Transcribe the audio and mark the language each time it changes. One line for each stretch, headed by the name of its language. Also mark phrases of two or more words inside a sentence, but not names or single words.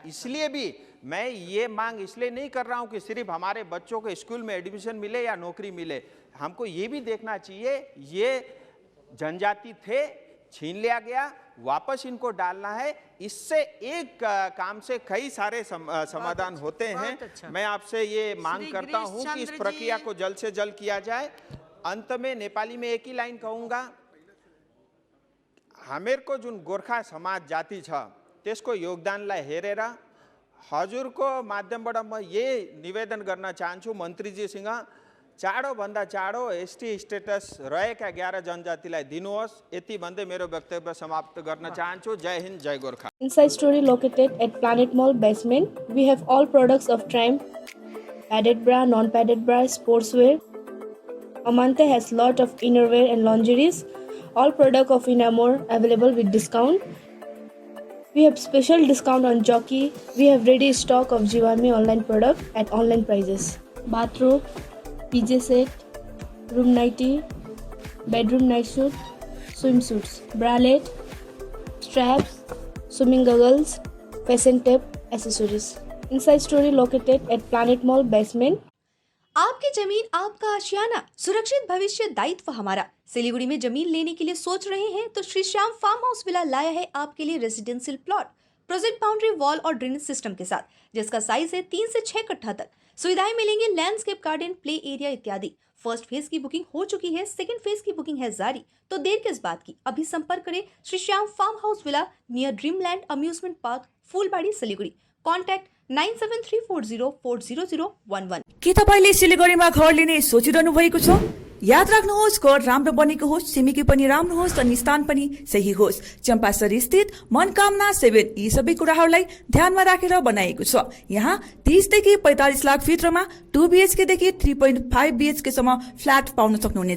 Hindi: इसलिए भी मैं ये मांग इसलिए नहीं कर रहा हूँ कि सिर्फ हमारे बच्चों को स्कूल में एडमिशन मिले या नौकरी मिले, हमको ये भी देखना चाहिए ये जनजाति थे, छीन लिया गया, वापस इनको डालना है। इससे एक काम से कई सारे समाधान होते हैं। अच्छा। मैं आपसे ये मांग करता हूं कि इस प्रक्रिया को जल्द से जल्द किया जाए। अंत में नेपाली में एक ही लाइन कहूंगा,
Nepali: हमेर को जो गोरखा समाज जाति छ त्यसको योगदानलाई हेरेर हजुरको माध्यमबाट म ये निवेदन गर्न चाहन्छु मन्त्रीजीसँग, चाँडो भन्दा चाँडो
English: ST status
Nepali: रहेका 11 जनजातिलाई दिनुहोस्। यति भन्दै मेरो वक्तव्य समाप्त गर्न चाहन्छु। जय हिन्द, जय गोरखा।
English: Inside Story located at Planet Mall basement. We have all products of Triumph, padded bra, non-padded bra, sportswear. Amante has lot of innerwear and lingeries. All product of Inamore available with discount. We have special discount on Jockey. We have ready stock of Jivami online product at online prices. Bathrobe, PJ set, room nightie, bedroom night suit, swimsuits, bralette, straps, swimming goggles, fashion tape, accessories. Inside Story located at Planet Mall basement.
Hindi: आपकी जमीन आपका आशियाना, सुरक्षित भविष्य दायित्व हमारा। सिलीगुड़ी में जमीन लेने के लिए सोच रहे हैं तो श्री श्याम फार्म हाउस विला लाया है आपके लिए
English: residential plot, project boundary wall
Hindi: और
English: drainage system
Hindi: के साथ, जिसका साइज है 3 से 6 कट्ठा तक। सुविधाएं मिलेंगी
English: landscape garden, play area
Hindi: इत्यादि।
English: first phase
Hindi: की बुकिंग हो चुकी है,
English: second phase
Hindi: की बुकिंग है जारी। तो देर किस बात की, अभी संपर्क करें श्री श्याम फार्म हाउस विला नियर ड्रीमलैंड अम्यूजमेंट पार्क, फूलबाड़ी, सिलीगुड़ी। कॉन्टैक्ट 9734040011।
Nepali: के तपाईले सिलीगुडीमा घर लिने सोचिरहनु भएको छ? याद राख्नुहोस्, घर राम्रो बनेको होस्, छिमेकी पनि राम्रो होस् अनि स्थान पनि सही होस्। चम्पासरी स्थित मनकामना 7 यी सबै कुराहरूलाई ध्यानमा राखेर बनाएको छ। यहाँ 30 देखि 45 लाख भित्रमा 2 BHK देखि 3.5 BHK सम्म फ्ल्याट पाउन सक्नुहुनेछ।